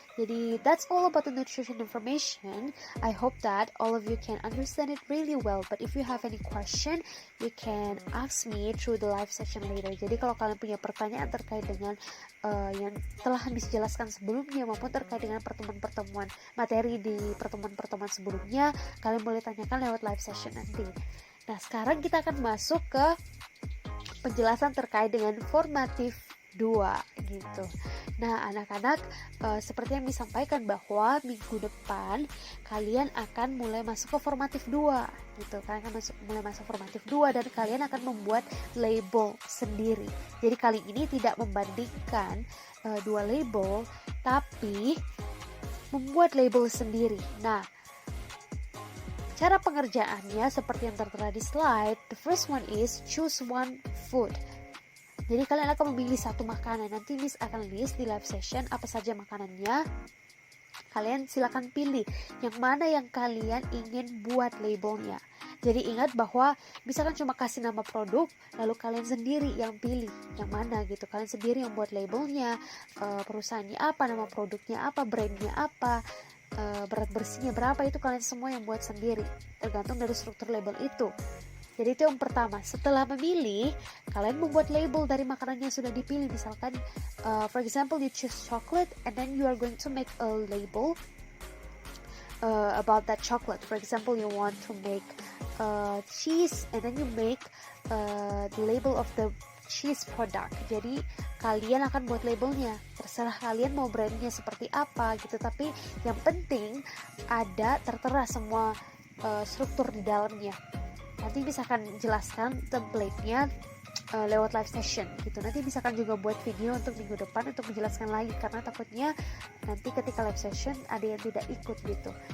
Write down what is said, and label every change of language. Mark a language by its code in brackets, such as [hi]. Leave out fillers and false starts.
[en] Jadi that's all about the nutrition information. I hope that all of you can understand it really well. But if you have any question, you can ask me through the live session later. [id] Jadi kalau kalian punya pertanyaan terkait dengan yang telah Miss jelaskan sebelumnya maupun terkait dengan pertemuan-pertemuan materi di pertemuan-pertemuan sebelumnya, kalian boleh tanyakan lewat live session nanti. Nah, sekarang kita akan masuk ke penjelasan terkait dengan formatif 2 gitu. Nah, anak-anak seperti yang disampaikan bahwa minggu depan kalian akan mulai masuk ke formatif 2 gitu. Kalian akan mulai masuk formatif 2 dan kalian akan membuat label sendiri. Jadi kali ini tidak membandingkan dua label, tapi membuat label sendiri. Nah, cara pengerjaannya seperti yang tertera di slide. [en] The first one is choose one food. [id] Jadi kalian akan memilih satu makanan. Nanti Miss akan list di live session apa saja makanannya. Kalian silakan pilih yang mana yang kalian ingin buat labelnya. Jadi ingat bahwa misalkan cuma kasih nama produk, lalu kalian sendiri yang pilih yang mana gitu. Kalian sendiri yang buat labelnya, perusahaannya apa, nama produknya apa, brandnya apa, berat bersihnya berapa, itu kalian semua yang buat sendiri, tergantung dari struktur label itu. Jadi itu yang pertama. Setelah memilih, kalian membuat label dari makanan yang sudah dipilih. Misalkan [en] for example you choose chocolate and then you are going to make a label about that chocolate. For example you want to make cheese and then you make the label of the cheese product. [id] Jadi kalian akan buat labelnya, terserah kalian mau brandnya seperti apa gitu, tapi yang penting ada tertera semua struktur di dalamnya. Nanti bisa akan jelaskan template-nya lewat live session gitu. Nanti bisa akan juga buat video untuk minggu depan untuk menjelaskan lagi, karena takutnya nanti ketika live session ada yang tidak ikut gitu.